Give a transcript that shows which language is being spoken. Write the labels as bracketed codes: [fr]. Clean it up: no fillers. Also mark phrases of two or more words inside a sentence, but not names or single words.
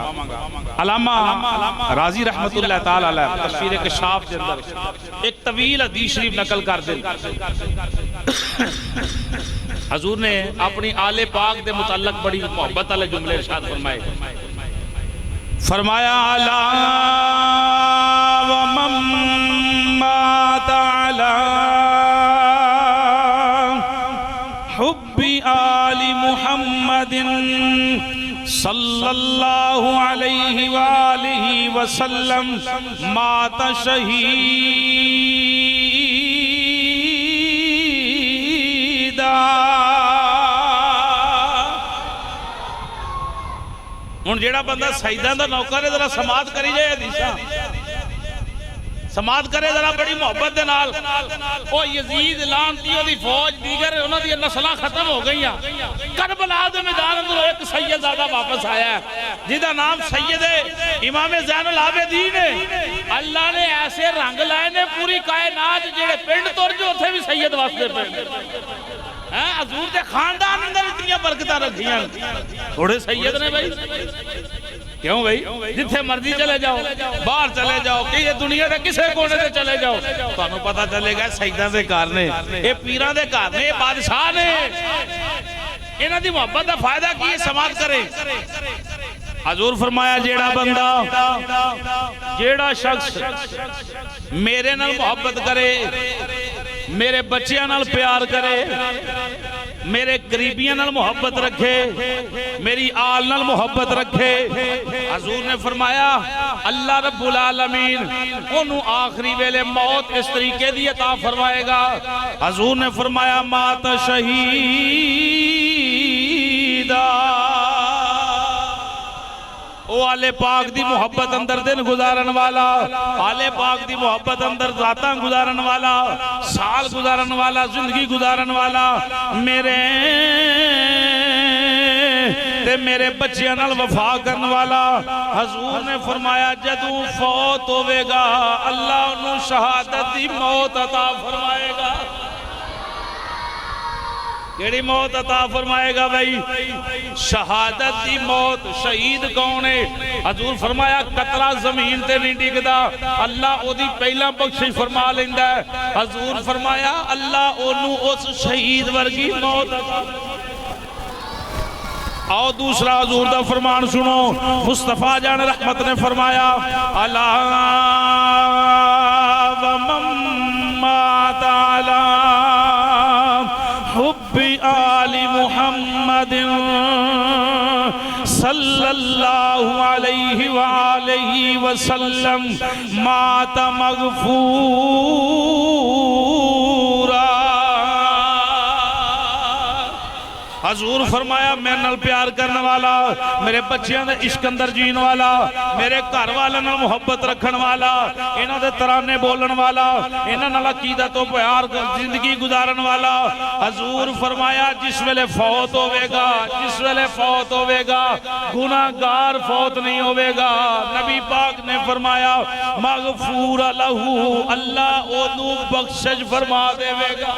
[ur] علامہ راضی رحمت اللہ تعالی علیہ تفسیر کشاف کے اندر ایک طویل حدیث شریف نقل کر دیں، حضور نے اپنی آل پاک دے متعلق بڑی محبت والے جملے ارشاد فرمائے۔ [ar] فرمایا الا ومن مات علی حب آل محمد صلی اللہ علیہ وآلہ وسلم مات شہیدا۔ [pa] ہن جیڑا بندہ سیداں دا نوکر ہے ذرا سماعت کری جائے حدیثاں، سماعت کرے ذرا بڑی محبت دے نال۔ او یزید لعنتی دی فوج دیگر انہاں دی نسلاں ختم ہو گئیاں، کربلا دے میدان اندر ایک سید زادہ واپس آیا ہے جہدا نام سید امام زین العابدین ہے۔ اللہ نے ایسے رنگ لائے نے پوری کائنات جڑے پنڈ تر جو تھے بھی سید واسطے پنڈ، حضور دے خاندان اندر اتنی برکتاں رکھیاں، تھوڑے سید نے بھائی، کیوں بھائی؟ جتھے مرضی چلے جاؤ، باہر چلے جاؤ، کہ یہ دنیا دے کسے کونے سے چلے جاؤ، تو انہوں پتہ چلے گا سیداں دے کار نے، یہ پیران دے کار نے، یہ بادشاہ نے، انہاں دی محبت دا فائدہ کی سماعت کرے۔ حضور فرمایا جیڑا بندہ، جیڑا شخص میرے نال محبت کرے، میرے بچیاں نال پیار کرے، میرے قریبیاں نال محبت رکھے، میری آل نال محبت رکھے، حضور نے فرمایا اللہ رب العالمین انہوں آخری ویلے موت اس طریقے دی عطا فرمائے گا۔ حضور نے فرمایا [ar] مات شہیدہ، [pa] او آل پاک دی محبت اندر دن گزارن والا، آل پاک دی محبت اندر ذاتاں گزارن والا، سال گزارن والا، زندگی گزارن والا، میرے تے میرے بچیاں نال وفا کرن والا۔ حضور نے فرمایا جدوں فوت ہوئے گا اللہ انہوں شہادت دی موت عطا فرمائے گا۔ کیڑی موت عطا فرمائے گا بھائی؟ شہادت دی موت۔ شہید کون ہے؟ حضور فرمایا قطرہ زمین تے نہیں ڈگدا، اللہ او دی پہلا بخشش فرما لیندہ ہے۔ حضور فرمایا اللہ انہوں اس شہید ورگی موت عطا۔ آؤ دوسرا حضور دا فرمان سنو، مصطفیٰ جان رحمت نے فرمایا [ar] الا ومن مات علی حب آل محمد صلی اللہ علیہ وآلہ وسلم مات مغفورا۔ [pa] حضور فرمایا میں نال پیار کرنے والا، میرے بچیاں دے عشق اندر جین والا، میرے گھر والے نال محبت رکھن والا، انہاں دے ترانے بولن والا، انہاں نال عقیدت و پیار زندگی گزارن والا۔ حضور فرمایا جس ویلے فوت ہوئے گا، جس ویلے فوت ہوئے گا گناہگار فوت نہیں ہوئے گا، نبی پاک نے فرمایا [ar] مغفور لہو، [pa] اللہ اونوں بخشش فرما دے گا۔